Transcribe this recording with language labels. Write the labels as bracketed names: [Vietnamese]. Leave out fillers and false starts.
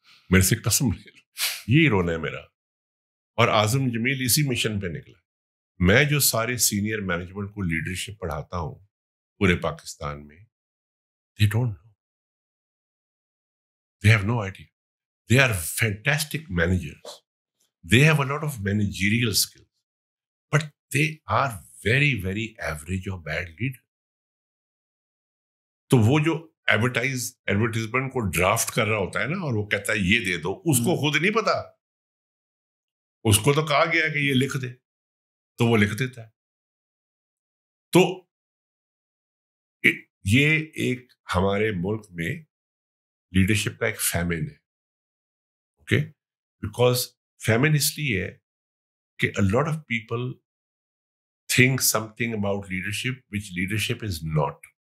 [Urdu] میرے سے قسم لے لو, یہی رونا ہے میرا. اور اعظم جمیل اسی مشن پہ نکلا. میں جو سارے سینئر مینجمنٹ کو لیڈرشپ پڑھاتا ہوں پورے پاکستان میں, [English] they don't know, they have no idea. They are fantastic managers, they have a lot of managerial skills, but they are very very average or bad leader. [Urdu] تو وہ جو ایڈورٹیزمنٹ کو draft کر رہا ہوتا ہے نا, اور وہ کہتا ہے یہ دے دو, اس کو خود نہیں پتا. اس کو تو کہا گیا کہ یہ لکھ دے, تو وہ لکھ دیتا ہے. تو یہ ایک ہمارے ملک میں لیڈرشپ کا ایک فیمن ہے, اوکے, بیکاز فیمن اس لیے ہے کہ [English] a lot of people think something about leadership which leadership is not.